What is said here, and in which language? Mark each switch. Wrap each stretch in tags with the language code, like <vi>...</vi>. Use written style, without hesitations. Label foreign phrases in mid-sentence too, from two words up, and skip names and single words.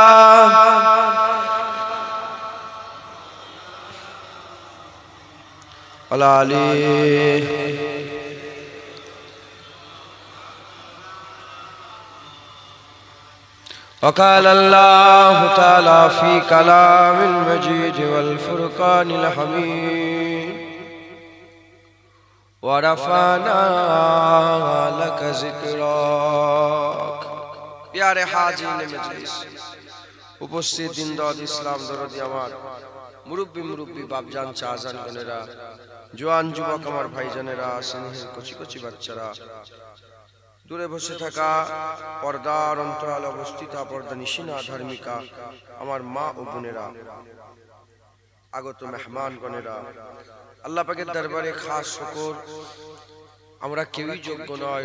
<ar>وقال اللہ تعالی فی کلام المجید والفرقان الحمید ورفعنا لک ذکرک۔</ar> <ur>پیارے حاضرین مجلس،</ur> <bn>উপস্থিত দিনদার ইসলাম দরদি আমার মুরব্বি বাপজান চাচান বোনেরা, জোয়ান যুবক আমার ভাইজানেরা, স্নেহের কচি কচি বাচ্চারা, দূরে বসে থাকা পর্দার অন্তরাল অবস্থিত পর্দা নিশিনা ধার্মিকা আমার মা ও বোনেরা, আগত মেহমানগণেরা, আল্লাহ পাকের দরবারে খাস শুকর, আমরা কেউই যোগ্য নয়।</bn>